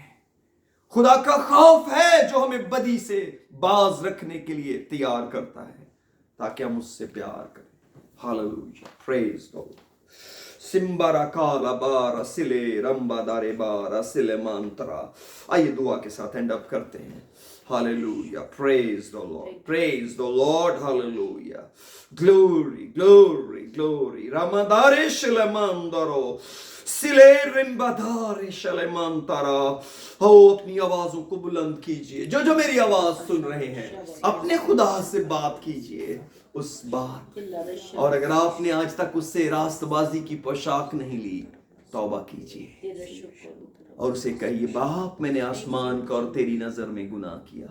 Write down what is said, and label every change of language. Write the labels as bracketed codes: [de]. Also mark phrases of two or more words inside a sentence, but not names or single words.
[hi] खुदा का खौफ है जो हमें बदी से बाज रखने के लिए तैयार करता है, ताकि हम उससे प्यार करें। [en] Hallelujah, praise God. सिम्बारा काला बारा सिले रंबा दारे बारा सिले मंत्रा। [hi] आइए दुआ के साथ [en] end up [hi] करते हैं। [en] Hallelujah. Praise the Lord. Praise the Lord. Hallelujah. Glory, glory, glory. Ramadare shalemandaro. Sile rimbadare shalemantara. [hi] अपनी आवाजों को बुलंद कीजिए. जो जो मेरी आवाज सुन रहे हैं, अपने खुदा से बात कीजिए उस बात. और अगर आपने आज तक उससे रास्तबाजी की पोशाक नहीं ली, तौबा कीजिए और उसे कहिए, बाप मैंने आसमान का और तेरी नजर में गुनाह किया.